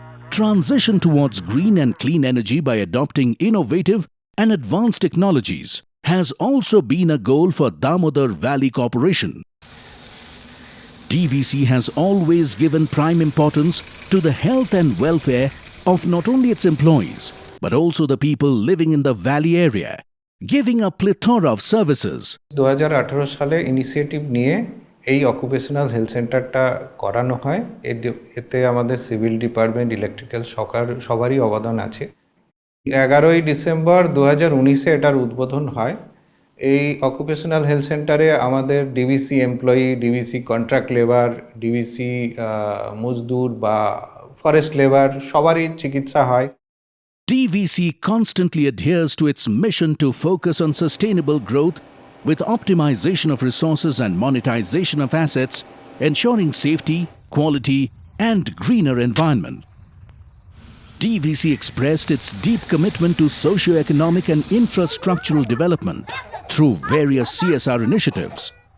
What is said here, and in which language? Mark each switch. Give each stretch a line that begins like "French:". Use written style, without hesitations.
English: Transition towards green and clean energy by adopting innovative and advanced technologies has also been a goal for Damodar Valley Corporation. DVC has always given prime importance to the health and welfare of not only its employees, but also the people living in the valley area, giving a plethora of services.
Bangla: 2018 সালে initiative নিয়ে এই occupational health সেন্টারটা করানো হয়। এতে আমাদের civil department, electrical সবারই অবদান আছে। 11ই ডিসেম্বর 2019-এ এটার উদ্বোধন হয়। এই অকুপেশনাল হেলথ সেন্টারে আমাদের DVC employee, DVC contract labour, DVC মজদুর বা ফরেস্ট লেবার সবারই চিকিৎসা হয়।
English: DVC constantly adheres to its mission to focus on sustainable growth with optimization of resources and monetization of assets, ensuring safety, quality, and greener environment. DVC expressed its deep commitment to socio-economic and infrastructural development through various CSR initiatives.